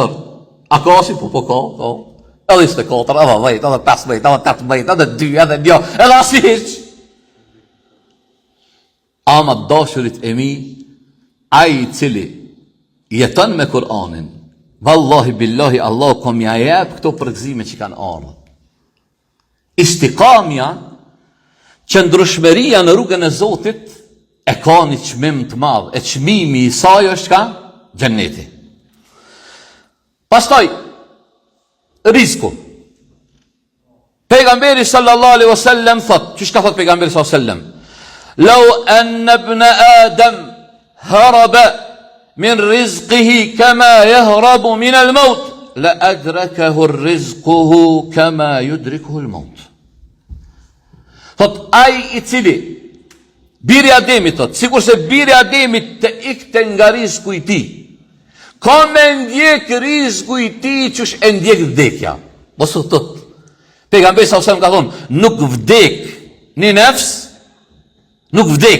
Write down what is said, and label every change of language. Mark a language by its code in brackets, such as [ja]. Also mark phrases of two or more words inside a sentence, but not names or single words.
[sq] A ka si? Po ka. Edhe 24, edhe 10, edhe 15, edhe 18, edhe 2, edhe 1, edhe asi hiq. Ama dashurit e mi, ai I cili jeton me Kur'anin, [ar] والله بالله [sq] Allah ko mja jep këto përgëzime që kanë ardhur. Istiqamja, qëndrueshmëria në rrugën e Zotit e ka një çmim të madh. E çmimi I saj është ka xheneti. Pastaj rizku. Pejgamberi [ar] صلى الله عليه وسلم [sq] thot, çish ka thot pejgamberi [ar] صلى الله عليه وسلم, "لو أن ابن آدم هرب من رزقه كما يهرب من الموت لأدركه رزقه كما يدركه الموت." [sq] Thot ai I cili biri Ademit thot, sikur se biri Ademit të ikte nga rizku I tij, ka me ndjek rizku I tij çush e ndjek vdekja. Mos u thot. Pejgamberi [ar] صلى الله عليه وسلم [sq] ka thonë, nuk vdek një nefs, nuk vdek.